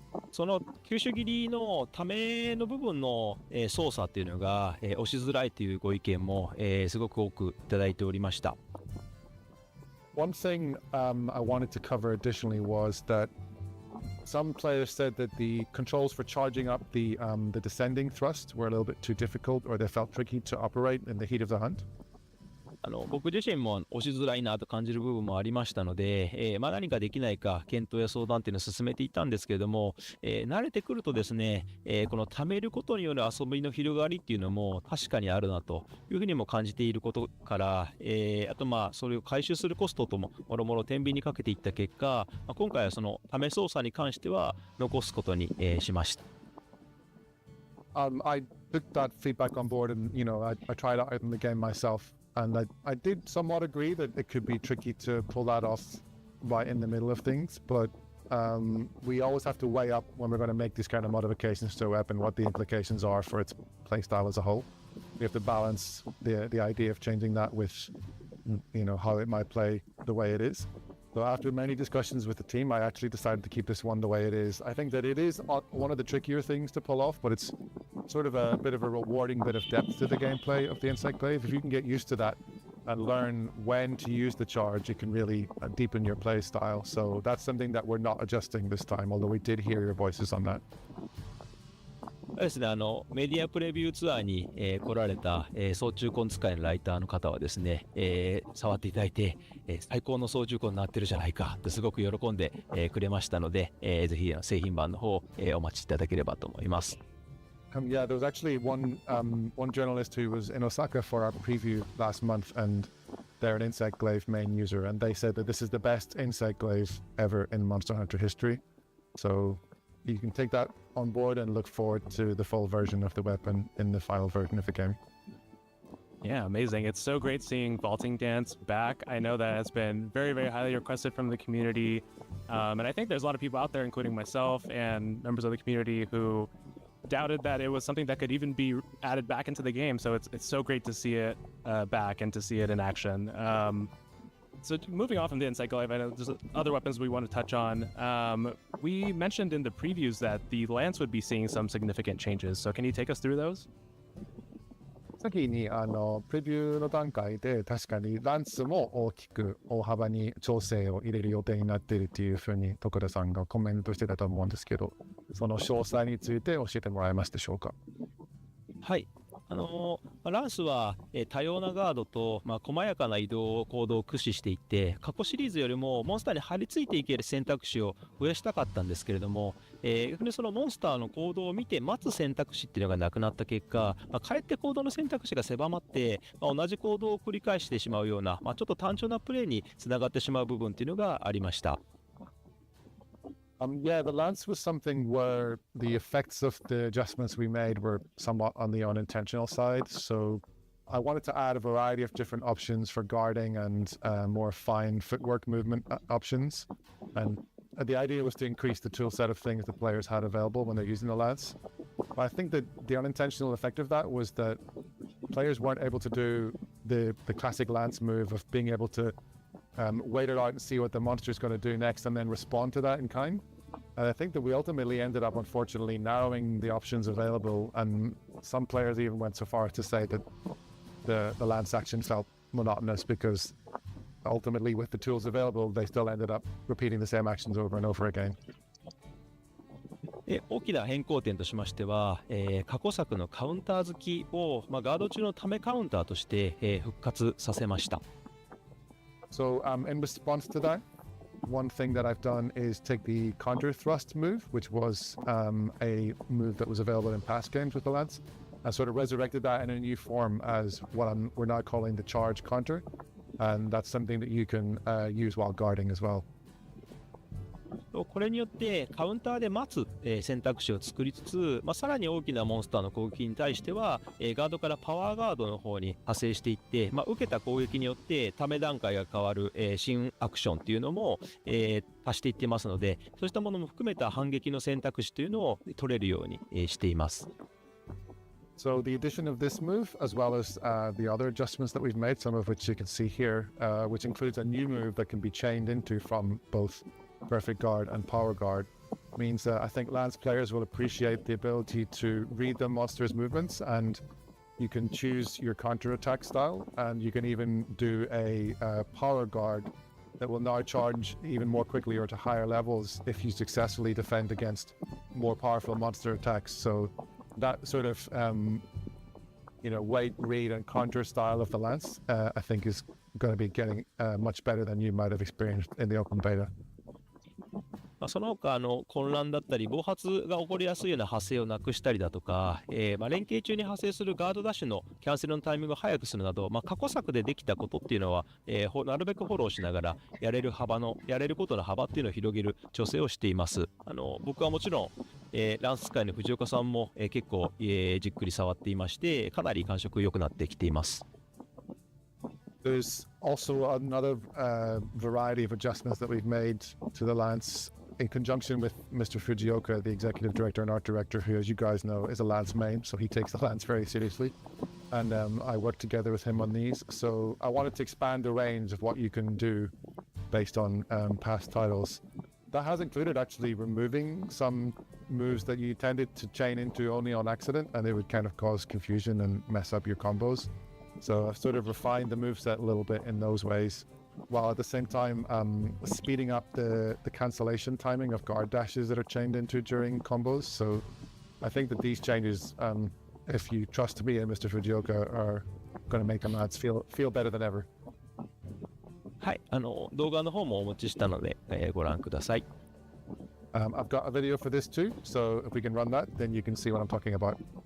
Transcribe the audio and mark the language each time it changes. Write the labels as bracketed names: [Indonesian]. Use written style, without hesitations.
[Japanese] その吸収切りのための部分の、操作っていうのが、押しづらいというご意見も、すごく多くいただいておりました。 [English] One thing I wanted to cover additionally was that some players said that the controls for charging up the descending thrust were a little bit too difficult, or they felt tricky to operate in the heat of the hunt. [Japanese] 僕自身も押しづらいなと感じる部分もありましたので、何かできないか検討や相談っていうのを進めていたんですけれども、慣れてくるとですね、この貯めることによる遊びの広がりっていうのも確かにあるなというふうにも感じていることから、あとそれを回収するコストとももろもろ天秤にかけていった結果、今回はその貯め操作に関しては残すことに、しました。 [English] I took that feedback on board, and I tried it out in the game myself. And I did somewhat agree that it could be tricky to pull that off right in the middle of things, but we always have to weigh up when we're going to make these kind of modifications to a weapon, what the implications are for its playstyle as a whole. We have to balance the idea of changing that with, how it might play the way it is. So after many discussions with the team, I actually decided to keep this one the way it is. I think that it is one of the trickier things to pull off, but it's sort of a bit of a rewarding bit of depth to the gameplay of the Insect Glaive. If you can get used to that and learn when to use the charge, it can really deepen your play style. So that's something that we're not adjusting this time, although we did hear your voices on that. [Japanese] ですね、メディアプレビューツアーに、来られた、操縦根使いのライターの方はですね、触っていただいて、最高の操縦根になってるじゃないかとすごく喜んで、くれましたので、ぜひ製品版の方、お待ちいただければと思います。 [English] Yeah, there was actually one journalist who was in Osaka for our preview last month, and they're an Insect Glaive main user, and they said that this is the best Insect Glaive ever in Monster Hunter history. So you can take that on board and look forward to the full version of the weapon in the final version of the game. Yeah, amazing. It's so great seeing Vaulting Dance back. I know that it's been very, very highly requested from the community. And I think there's a lot of people out there, including myself and members of the community, who doubted that it was something that could even be added back into the game. So it's so great to see it back and to see it in action. So moving on from the Insect Glaive, I know there's other weapons we want to touch on. We mentioned in the previews that the Lance would be seeing some significant changes. So can you take us through those? [Japanese] 先にプレビューの段階で確かにランスも大幅に調整を入れる予定になっているというふうに徳田さんがコメントしてたと思うんですけど、その詳細について教えてもらえますでしょうか。はい。ランスは、多様なガードと、細やかな移動行動を駆使していって過去シリーズよりもモンスターに張り付いていける選択肢を増やしたかったんですけれども、逆にそのモンスターの行動を見て待つ選択肢っていうのがなくなった結果、かえって行動の選択肢が狭まって、同じ行動を繰り返してしまうような、ちょっと単調なプレーにつながってしまう部分っていうのがありました。 [English] Yeah, the Lance was something where the effects of the adjustments we made were somewhat on the unintentional side. So I wanted to add a variety of different options for guarding and more fine footwork movement options. And the idea was to increase the tool set of things the players had available when they're using the Lance. But I think that the unintentional effect of that was that players weren't able to do the classic Lance move of being able to wait it out and see what the monster is going to do next and then respond to that in kind. And I think that we ultimately ended up, unfortunately, narrowing the options available, and some players even went so far as to say that the Lance action felt monotonous because ultimately with the tools available, they still ended up repeating the same actions over and over again. [Japanese] 大きな変更点としましては、過去作のカウンター好きを、ガード中のためカウンターとして、復活させました。 [English] So in response to that, one thing that I've done is take the Conjure Thrust move, which was a move that was available in past games with the Lance, sort of resurrected that in a new form as what we're now calling the charge counter, and that's something that you can use while guarding as well. [Japanese] これによってカウンターで待つ、選択肢を作りつつ、さらに大きなモンスターの攻撃に対しては、ガードからパワーガードの方に派生していって、受けた攻撃によってため段階が変わる、新アクションっていうのも、足していってますので、そうしたものも含めた反撃の選択肢というのを取れるように、しています。 [English] So the addition of this move, as well as the other adjustments that we've made, some of which you can see here, which includes a new move that can be chained into from both Perfect Guard and Power Guard, means that I think Lance players will appreciate the ability to read the monster's movements, and you can choose your counter-attack style, and you can even do a Power Guard that will now charge even more quickly or to higher levels if you successfully defend against more powerful monster attacks. So that sort of wait, read, and counter style of the Lance, I think is going to be getting much better than you might have experienced in the open beta. [Japanese] その他混乱だったり暴発が起こりやすいような発生をなくしたりだとか、連携中に発生するガードダッシュのキャンセルのタイミングを早くするなど、過去作でできたことっていうのは、なるべくフォローしながらやれることの幅っていうのを広げる調整をしています。僕はもちろん、ランス使いの藤岡さんも、結構、じっくり触っていまして、かなり感触良くなってきています。 [English] There's also another variety of adjustments that we've made to the Lance in conjunction with Mr. Fujioka, the executive director and art director, who, as you guys know, is a Lance main, so he takes the Lance very seriously. And I worked together with him on these. So I wanted to expand the range of what you can do based on past titles. That has included actually removing some moves that you tended to chain into only on accident, and it would kind of cause confusion and mess up your combos. So I've sort of refined the moveset a little bit in those ways, while at the same time speeding up the cancellation timing of guard dashes that are chained into during combos. So I think that these changes, if you trust me and Mr. Fujioka, are going to make the lads feel better than ever. [Japanese] はい、動画の方もお持ちしたので、ご覧ください。 [English] I've got a video for this too, so if we can run that, then you can see what I'm talking about.